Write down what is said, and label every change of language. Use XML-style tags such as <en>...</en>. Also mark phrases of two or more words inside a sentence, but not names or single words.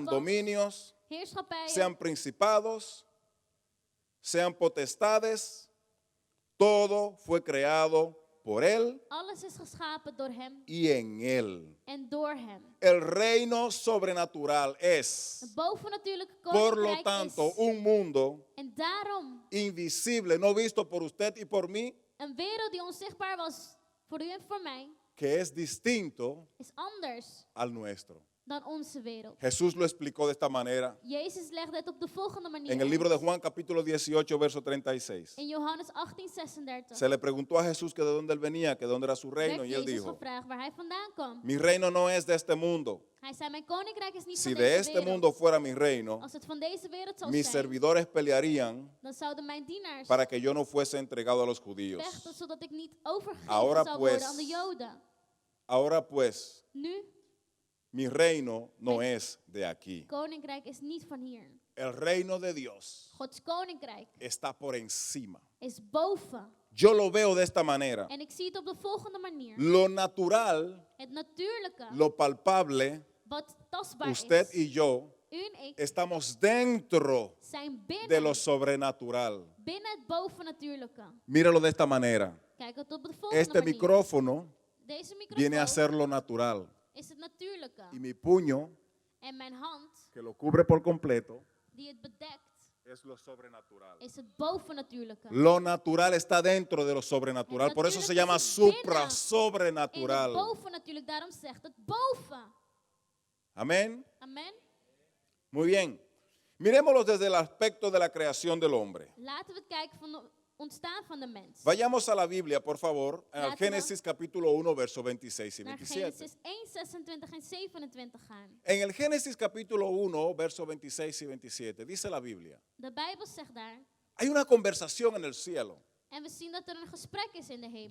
<es>dominios,</es> <nl>heerschappijen,</nl> <es>sean principados, sean potestades, todo fue creado por Él</es> <nl>alles is geschapen door hem</nl> <es>y en Él.</es> <nl>en door hem.</nl> <es>El reino sobrenatural es,</es> <nl>Het bovennatuurlijke</nl> <es>por lo</es> <nl>koninkrijk</nl> <es>tanto,</es> <nl>is.</nl> <es>un mundo</es> <nl>En daarom</nl> <es>invisible, no visto por usted y por mí,</es> <nl>een wereld die onzichtbaar was voor u en voor mij,</nl> <es>que es distinto</es> <nl>is anders</nl> <es>al nuestro.</es> <nl>dan onze wereld.</nl> <es>Jesús lo explicó de esta manera</es> <nl>Jezus legde het op de volgende manier</nl> <es>en el libro de</es> <nl>uit.</nl> <es>Juan capítulo 18, verso 36.</es> <nl>In Johannes 18:36</nl> <es>Se le preguntó a Jesús que de dónde él venía, que de dónde era su reino,</es> <nl>werd</nl> <es>y él</es> <nl>Jezus</nl> <es>dijo,</es> <nl>gevraagd waar hij vandaan kwam.</nl> <es>mi reino no es de este mundo.</es> <nl>Hij zei, mijn koninkrijk is niet</nl> <es>Si</es> <nl>van</nl> <es>de</es> <nl>deze</nl> <es>este</es> <nl>wereld.</nl> <es>mundo fuera mi reino,</es> <nl>Als het van deze wereld zou</nl> <es>mis</es> <nl>zijn,</nl> <es>servidores pelearían</es> <nl>dan zouden mijn dienaars</nl> <es>para que yo no fuese entregado a los judíos.</es> <nl>vechten zodat ik niet overgegeven</nl> <es>Ahora</es> <nl>zou</nl> <es>pues,</es> <nl>worden aan de Joden.</nl> <es>Ahora pues,</es> <nl>Nu,</nl> <es>mi reino no es de aquí.</es> <nl>koninkrijk is niet van hier.</nl> <es>El reino de Dios</es> <nl>Gods koninkrijk</nl> <es>está por encima.</es> <nl>is boven.</nl> <es>Yo lo veo de esta manera.</es> <nl>En ik zie het op de volgende manier.</nl> <es>Lo natural,</es> <nl>Het natuurlijke,</nl> <es>lo palpable,</es> <nl>wat tastbaar</nl> <es>usted</es> <nl>is,</nl> <es>y yo</es> <nl>u en ik,</nl> <es>estamos dentro</es> <nl>zijn</nl> <es>de</es> <nl>binnen,</nl> <es>lo sobrenatural.</es> <nl>binnen het bovennatuurlijke.</nl> <es>Míralo de esta manera.</es> <nl>Kijk het op de volgende</nl> <es>Este</es> <nl>manier.</nl> <es>micrófono</es> <nl>Deze</nl> <es>viene a</es> <nl>microfoon</nl> <es>ser lo natural.</es> <nl>is het natuurlijke.</nl> <es>Y mi puño,</es> <nl>En mijn hand,</nl> <es>que lo cubre por completo,</es> <nl>die het bedekt,</nl> <es>es lo sobrenatural.</es> <nl>is het bovennatuurlijke.</nl> <es>Lo natural está dentro de lo sobrenatural. Por eso se llama</es> <nl>In het</nl> <es>supra-sobrenatural.</es> <nl>bovennatuurlijk, daarom zegt het boven.</nl> <es>Amén.</es> <nl>Amen.</nl> <es>Muy bien. Miremoslo desde el aspecto de la creación del hombre.</es> <nl>Laten we het kijken van het ontstaan van de mens.</nl> <es>Vayamos a la Biblia, por favor, al</es> <nl>Laten we</nl> <es>Génesis capítulo 1, versos 26 y</es> <nl>Naar</nl> <es>27.</es> <nl>Genesis 1, 26 en 27 gaan.</nl> <es>En el Génesis capítulo 1, versos 26 y 27, dice la Biblia,</es> <nl>De Bijbel zegt daar.</nl> <es>hay una conversación en el cielo.</es> <nl>En we zien dat er een gesprek is in de hemel.</nl>